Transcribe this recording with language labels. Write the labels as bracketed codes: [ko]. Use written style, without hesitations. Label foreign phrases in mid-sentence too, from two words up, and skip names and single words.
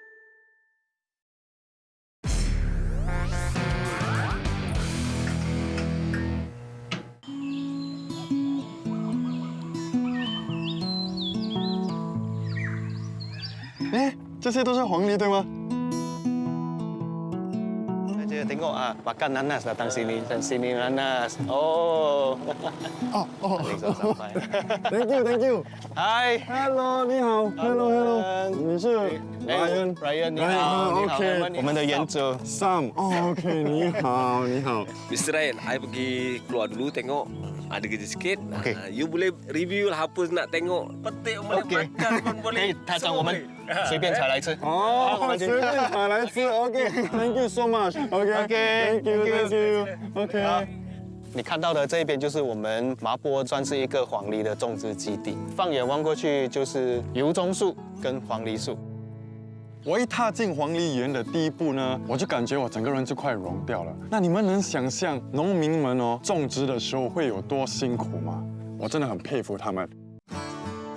[zh] 哎，这些都是黄梨对吗？ [ms] Tengok makan nanas datang sini dan sini nanas. Oh. [en] Thank you, thank you. Hi. [zh] Hello， 你好。Hello， 你是 Ryan， 你好。OK， 我们的原主 Sam。哦 ，OK， 你好，你好。 [en] Mr. Ryan, [ms] I pergi keluar dulu tengok ada kerja sikit. [en] Okay. [ms] You boleh review lah apa nak tengok. Petik boleh makan pun boleh. [zh] 他叫我们随便采来吃。哦，随便采来吃。OK， [en] Thank you so much。 [zh] OK， [en] Thank you，Thank you。 [zh] OK。你看到的这一边就是我们麻坡算是一个黄梨的种植基地，放眼望过去就是油棕树跟黄梨树。我一踏进黄梨园的第一步呢，我就感觉我整个人就快融掉了。那你们能想象农民们种植的时候会有多辛苦吗？我真的很佩服他们。